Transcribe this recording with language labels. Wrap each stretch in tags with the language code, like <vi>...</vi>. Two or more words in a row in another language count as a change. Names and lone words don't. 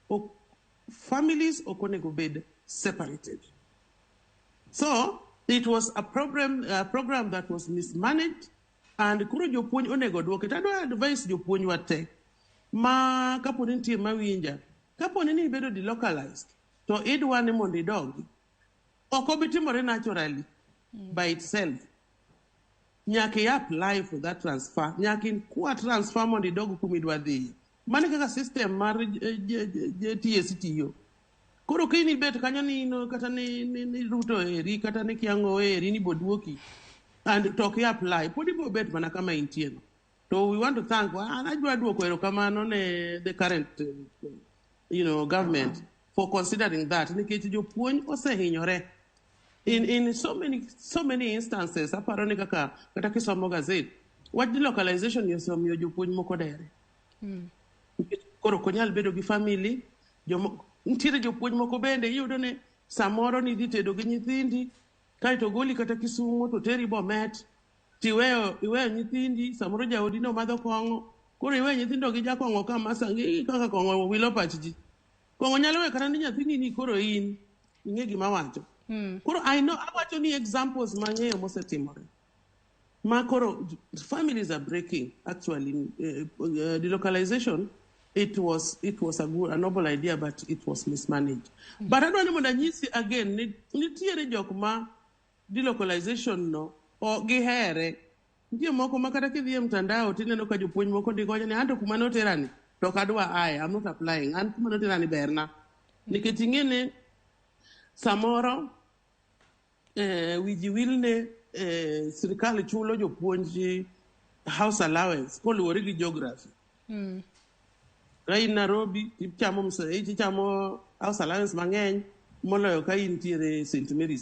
<luo>families okonego bed separated.</luo> <en>So it was a program that was mismanaged, and</en> <luo>kuro jopuonj onego duoke. Tado advice jopuonj wate ma kaponi nitie mawinja, kaponi ni bedo delocalized to idwa ni mondo idog ok obi timore</luo> <en>naturally by itself. Nyaka apply for that transfer,</en> <luo>nyaka kwa transfer mondo idog kuma idwa dhi. Mane kaka system mar TSC tiyo. Koro kini bet kanyo ni kata ni ruto eri kata ni kiango eri ni boduoki</luo> <en>and talk apply</en> <luo>podi bo bet mana kama intie no.</luo> <en>So we want to thank</en> <luo>anajua duoko erokamano ne</luo> <en>the current government for considering that</en> <luo>nikech jopuonj osehinyore</luo> <en>in so many instances.</en> <luo>Aparo ni kata kisomo gazette wach delocalization yosomiyo jopuonj moko dere. Koro konyal bedo gi family ntiere jopuonj moko bende iyudo ne samoro ni dhi tedo gi nyithindi kaito goli kata Kisumu to teri Bomet tiweyo nyithindi samoro jaodi no madho kong'o koro iweyo nyithindo gi jakong'o kama sangi kaka kong'o wilo pachji kong'o nyalo we kata ni nyathini ni koro in ing'e gima wacho. Koro awacho ni examples mang'eyo mosetimore ma koro</luo> <en>families are breaking. Actually delocalization, it was a noble idea, but it was mismanaged. But I don't know</en> <luo>nyisi again nitiere jok ma delocalization no o gihere. Ntie moko makata kidhie mtandao tineno ka jopuonj moko ndiko ni anto kuma noterani to kadwa</luo> <en>I'm not applying,</en> <luo>an kuma noterani berna nikech ing'ene samoro wiji wilne sirikal chulo jopuonj</luo> <en>house allowance</en> <luo>koluwore gi geography. Kai Nairobi ichamo</luo> <en>house allowance</en> <luo>mang'eny moloyo ka intiere St.</luo>